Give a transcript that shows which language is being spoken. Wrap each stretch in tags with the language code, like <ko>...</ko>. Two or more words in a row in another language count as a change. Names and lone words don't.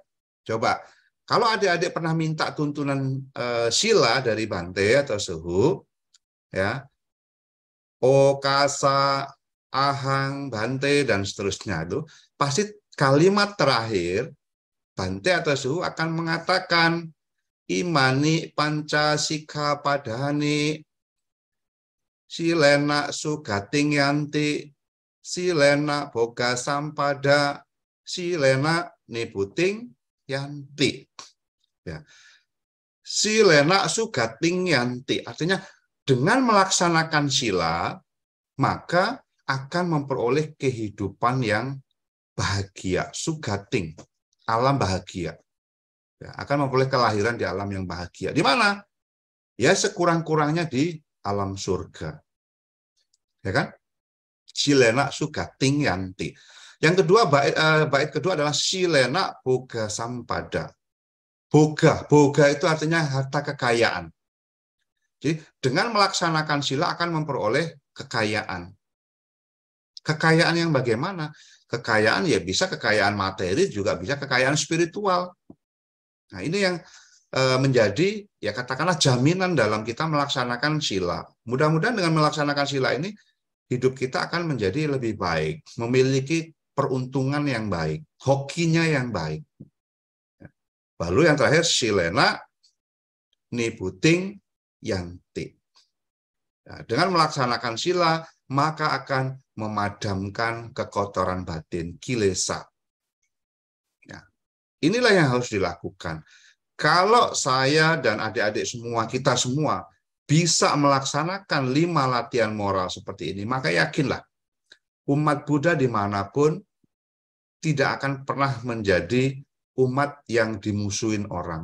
<id>Coba, kalau adik-adik pernah minta tuntunan sila dari Bante atau Suhu, ya,</id> <pi>Okasa, Ahang, Bante,</pi> <id>dan seterusnya itu, pasti kalimat terakhir Bante atau Suhu akan mengatakan</id> <pi>imani pancasika padhani silena sugating yanti silena boga sampada silena niputing yanti. Ya. Silena sugating yanti.</pi> <id>Artinya dengan melaksanakan sila, maka akan memperoleh kehidupan yang bahagia. Sugating, alam bahagia. Ya, akan memperoleh kelahiran di alam yang bahagia. Di mana? Ya sekurang-kurangnya di alam surga. Ya kan?</id> <pi>Silena sugating yanti.</pi> <id>Yang kedua, bait kedua adalah</id> <pi>silena boga sampada.</pi> <id>Boga itu artinya harta kekayaan. Jadi dengan melaksanakan sila akan memperoleh kekayaan. Kekayaan yang bagaimana? Kekayaan ya bisa kekayaan materi, juga bisa kekayaan spiritual. Nah ini yang menjadi ya katakanlah jaminan dalam kita melaksanakan sila. Mudah-mudahan dengan melaksanakan sila ini hidup kita akan menjadi lebih baik, memiliki peruntungan yang baik, hokinya yang baik. Lalu yang terakhir</id> <pi>silena niputing yanti.</pi> <id>Nah, dengan melaksanakan sila maka akan memadamkan kekotoran batin, kilesa. Ya, inilah yang harus dilakukan. Kalau saya dan adik-adik semua, kita semua bisa melaksanakan 5 latihan moral seperti ini, maka yakinlah umat Buddha dimanapun tidak akan pernah menjadi umat yang dimusuhin orang.</id>